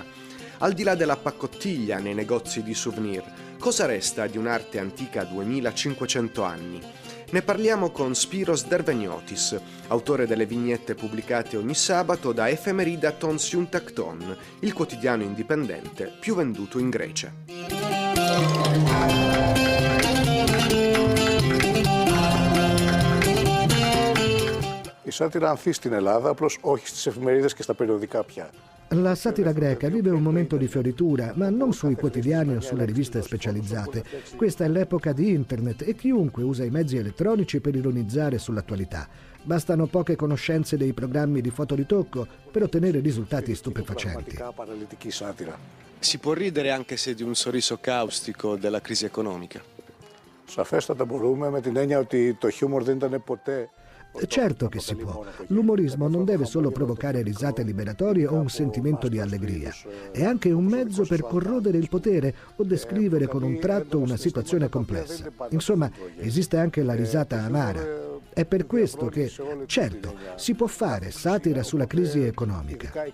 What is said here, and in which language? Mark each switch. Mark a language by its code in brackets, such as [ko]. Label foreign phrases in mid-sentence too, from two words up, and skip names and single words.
[it] Al di là della paccottiglia nei negozi di souvenir, cosa resta di un'arte antica 2500 anni? Ne parliamo con Spiros Derveniotis, autore delle vignette pubblicate ogni sabato da Efemerida ton Siuntakton, il quotidiano indipendente più venduto in Grecia. [el] Η σάτυρα ανθεί στην Ελλάδα, απλώς όχι στις εφημερίδες και στα περιοδικά πια. [it] La satira greca vive un momento di fioritura, ma non sui quotidiani o sulle riviste specializzate. Questa è l'epoca di internet e chiunque usa i mezzi elettronici per ironizzare sull'attualità. Bastano poche conoscenze dei programmi di fotoritocco per ottenere risultati stupefacenti. Si può ridere anche se di un sorriso caustico della crisi economica. [el] Σαφέστατα μπορούμε, με την έννοια ότι το χιούμορ δεν ήταν ποτέ. [it] Certo che si può. L'umorismo non deve solo provocare risate liberatorie o un sentimento di allegria. È anche un mezzo per corrodere il potere o descrivere con un tratto una situazione complessa. Insomma, esiste anche la risata amara. È per questo che, certo, si può fare satira sulla crisi economica.